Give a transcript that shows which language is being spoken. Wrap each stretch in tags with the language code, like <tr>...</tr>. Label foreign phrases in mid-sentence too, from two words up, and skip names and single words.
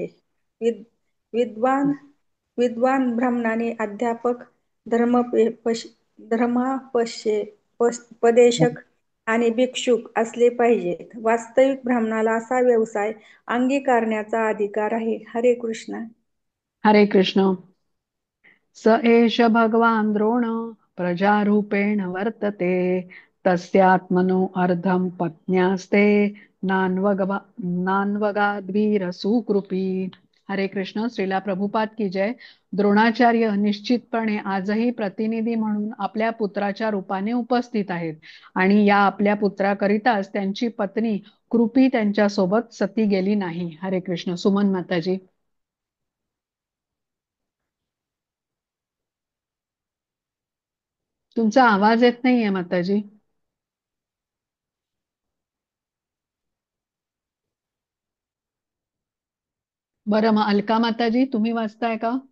<mr>विद्वान विद्वान ब्राह्मणाने अध्यापक, धर्मोपदेशक आणि भिक्षुक असले पाहिजेत. वास्तविक ब्राह्मणाला असा व्यवसाय अंगीकारण्याचा अधिकार आहे. हरे कृष्ण. हरे कृष्ण.</mr> <sa>स एष भगवान द्रोण प्रजारूपेण वर्तते तस्यात्मनो अर्धं पत्न्यास्ते नान्वगाद्वीर सुकृपी.</sa> <mr>हरे कृष्ण.</mr> <hi>श्रीला प्रभुपाद की जय.</hi> <mr>द्रोणाचार्य निश्चितपणे आजही प्रतिनिधी म्हणून आपल्या पुत्राच्या रूपाने उपस्थित आहेत आणि या आपल्या पुत्राकरिताच त्यांची पत्नी कृपी त्यांच्यासोबत सती गेली नाही. हरे कृष्ण. सुमन माताजी. तुमचा आवाज येत नाहीये माताजी. बरं, मग अलका माताजी तुम्ही वाचताय का?</mr>